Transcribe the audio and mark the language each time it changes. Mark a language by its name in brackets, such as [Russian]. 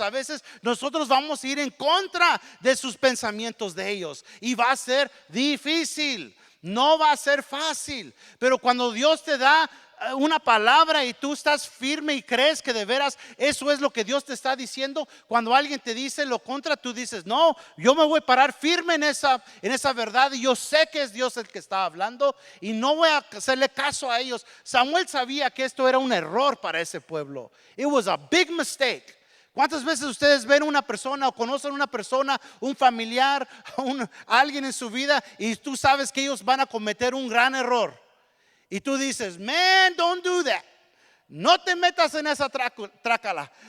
[Spanish] A veces nosotros vamos a ir en contra de sus pensamientos de ellos y va a ser difícil, no va a ser fácil, pero cuando Dios te da una palabra y tú estás firme y crees que de veras eso es lo que Dios te está diciendo, cuando alguien te dice lo contra, tú dices, no, yo me voy a parar firme en esa verdad y yo sé que es Dios el que está hablando y no voy a hacerle caso a ellos. Samuel sabía que esto era un error para ese pueblo. [English] It was a big mistake. [Spanish] ¿Cuántas veces ustedes ven una persona o conocen una persona, un familiar, alguien en su vida y tú sabes que ellos van a cometer un gran error? Y tú dices, [English] man, don't do that. [Spanish] No te metas en esa trácala.